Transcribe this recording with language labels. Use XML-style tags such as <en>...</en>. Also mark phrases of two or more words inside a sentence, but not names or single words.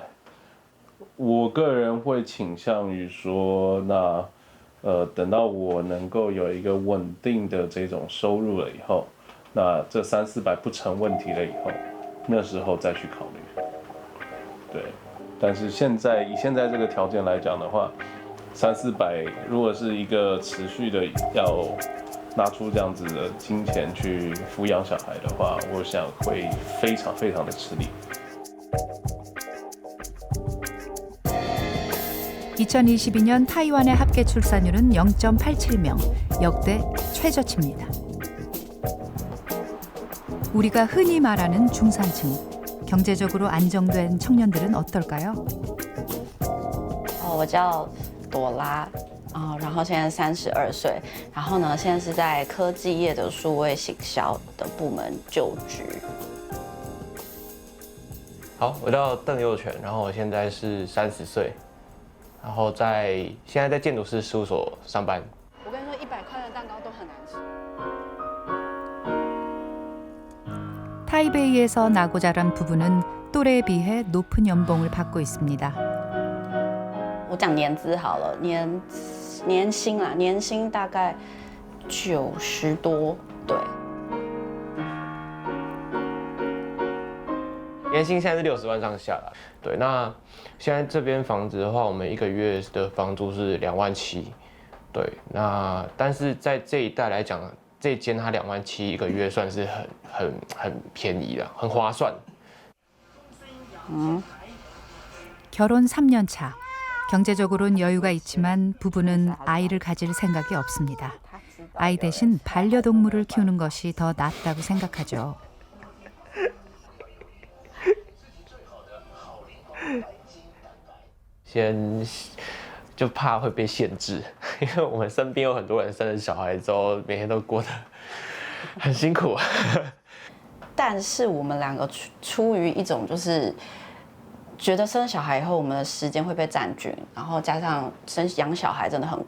<zh>我个人会倾向于说，那等到我能够有一个稳定的这种收入了以后，那这300-400不成问题了以后，那时候再去考虑。对，但是以现在这个条件来讲的话，300-400如果是一个持续的要 拿出这样子的金钱去抚养小孩的话，我想会非常非常的吃力。</zh> <ko>2022년 타이완의 합계 출산율은 0.87명, 역대 최저치입니다. 우리가 흔히 말하는 중산층, 경제적으로 안정된 청년들은 어떨까요?</ko> <zh>我叫朵拉。然后现在32岁，然后呢，现在是在科技业的数位行销的部门就职。好，我叫邓佑全，然后我现在是30岁，然后现在在建筑师事务所上班。我跟你说，100块的蛋糕都很难吃。</zh> <ko>타이베이에서 나고 자란 부부는 또래에 비해 높은 연봉을 받고 있습니다.</ko> <zh>我讲年资好了，年薪啦，年薪大概 90多，对。年薪现在是60万上下啦。对，那现在这边房子的话，我们1个月的房租是2万7，对，那但是在这一带来讲，这间它2万7一个月算是很便宜的，很划算。</zh> <ko>결혼 3년 차. 경제적으로는 여유가 있지만 부부는 아이를 가질 생각이 없습니다. 아이 대신 반려동물을 키우는 것이 더 낫다고 생각하죠.</ko> <zh>先就怕会被限制，因为我们身边有很多人生了小孩之后，每天都过得很辛苦。但是我们两个出于一种就是觉得生小孩以后我们的时间会被占据，然后加上养小孩真的很贵。</zh>